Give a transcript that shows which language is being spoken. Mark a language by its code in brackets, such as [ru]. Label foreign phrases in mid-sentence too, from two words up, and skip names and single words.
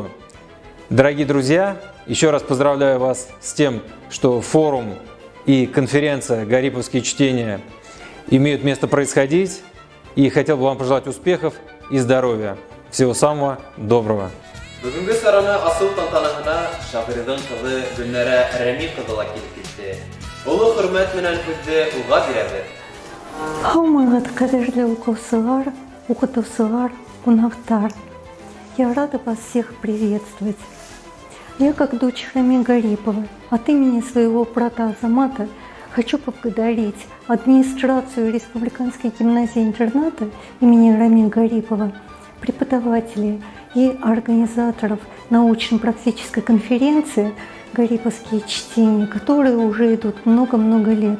[ru] Дорогие друзья, еще раз поздравляю вас с тем, что форум и конференция «Гариповские чтения» имеют место происходить. И хотел бы вам пожелать успехов и здоровья. Всего самого доброго. [ba] Бүгінгі сараны асыл тантанаһына шағирҙың ҡыҙы Гөлнара Рәми ҡыҙы ла килеп китте. Оло хөрмәт менән һүҙҙе уға бирәбеҙ. Һаумыгыҙ, ҡәҙерле уҡыусылар, уҡытыусылар, ҡунаҡтар. [ru] Я рада вас всех приветствовать. Я, как дочь Рами Гарипова, от имени своего брата Азамата хочу поблагодарить администрацию Республиканской гимназии-интерната имени Рами Гарипова, преподавателей и организаторов научно-практической конференции «Гариповские чтения», которые уже идут много-много лет.